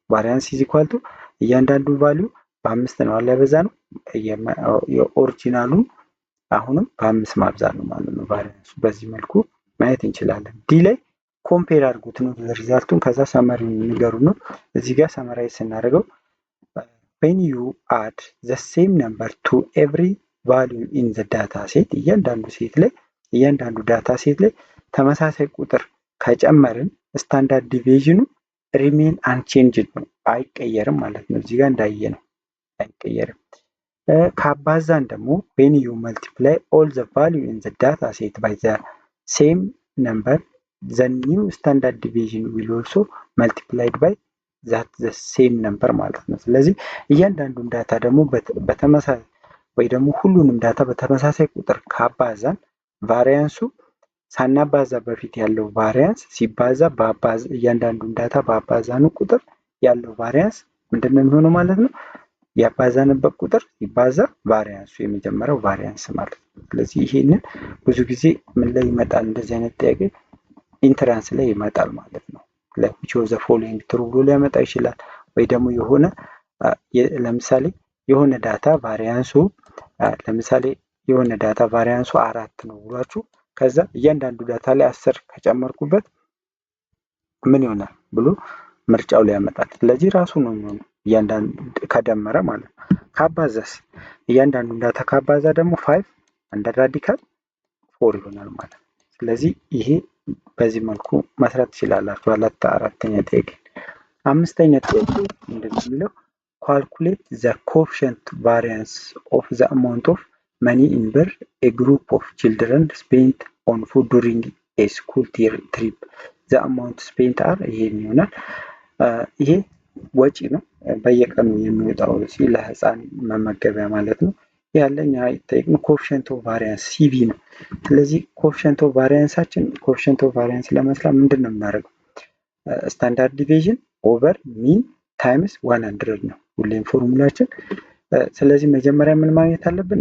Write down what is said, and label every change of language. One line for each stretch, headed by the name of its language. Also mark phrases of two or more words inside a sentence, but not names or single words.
English: variance is equal to
Amharic: እያንዳንዱ ቫልዩ በ5 ነው አለ ያበዛነው። የኦሪጂናሉን አሁንም በ5 ማብዛት ነው ማለት ነው። ቫሪያንሱ በዚህ መልኩ ማየት እንችላለን። ዲ ላይ ኮምፔር አድርጉት ነው ሪዛልቱን። ከዛ ሰመሪውን ንገሩ ነው። እዚህ ጋር ሰመራይዝ ስናደርገው
English: when you add the same number to every value in the data set
Amharic: እያንዳንዱ
English: data set
Amharic: ላይ ተመሳሳይ ቁጥር ከጨመርን
English: standard deviation remain unchanged
Amharic: ነው፣ አይቀየርም ማለት ነው። እዚህ ጋር እንዳየ ነው አይቀየርም። ካባዛን ደግሞ
English: when you multiply all the value in the data set by the same number
Amharic: the new standard deviation will also multiplied by that the same number ማለት ነው። ስለዚህ እያንዳንዱን ዳታ ደግሞ በተመሳሳይ ወይ ደግሞ ሁሉንም ዳታ በተመሳሳይ ቁጥር ካባዛን ቫሪያንሱ ሳናባዛ በፊት ያለው ቫሪያንስ ሲባዛ እያንዳንዱን ዳታ በአባዛኑ ቁጥር ያለው ቫሪያንስ ምንድነው የሚሆነው ማለት ነው? ያባዛንበት ቁጥር ሲባዛ ቫሪያንሱ የመጀመሪያው ቫሪያንስ ማለት ነው። ስለዚህ ይሄንን ብዙ ጊዜ ምን ላይ ይመጣል? እንደዚህ አይነት ጥያቄ ኢንትራንስ ላይ ይመጣል ማለት ነው።
English: which of the following true
Amharic: ብሎ ሊያመጣ ይችላል። ወይ ደግሞ የሆነ ለምሳሌ የሆነ ዳታ ቫሪያንሱ ለምሳሌ የሆነ ዳታ ቫሪያንሱ 4 ነው ብሏችሁ ከዛ እያንዳንዱ ዳታ ላይ 10 ከጨመርኩበት ምን ይሆናል ብሎ ምርጫው ላይ ያመጣል። ስለዚህ ራሱ ነው የሚሆነው እያንዳንዱ ከደመረ ማለት ነው። ካባዛስ እያንዳንዱ ዳታ ካባዛ ደግሞ 5
English: under radical
Amharic: 4 ይሆናል ማለት ነው። ስለዚህ ይሄ በዚህ መልኩ መስራት ትችላላችሁ። አራተኛ ጥያቄ። አምስተኛ ጥያቄ ምንድነው የሚለው?
English: calculate the coefficient variance of the amount of money in birr a group of children spent on food during a school trip the amount spent are
Amharic: ይሄ ይሆናል። ይሄ ወጪ ነው፣ በየቀኑ የሚወጣው ወጪ ለህፃን መመገቢያ ማለት ነው። ያለኛ የጠየቅነው ኮኤፊሽንት ኦፍ ቫሪያንስ ሲቪ ነው። ስለዚህ ኮኤፊሽንት ኦፍ ቫሪያንሳችን ኮኤፊሽንት ኦፍ ቫሪያንስ ለመስራት ምንድን ነው የምናደርገው?
English: standard deviation over mean times
Amharic: 100 ነው ሁሌም ፎርሙላችን። ስለዚህ መጀመሪያ ምን ማግኘት አለብን?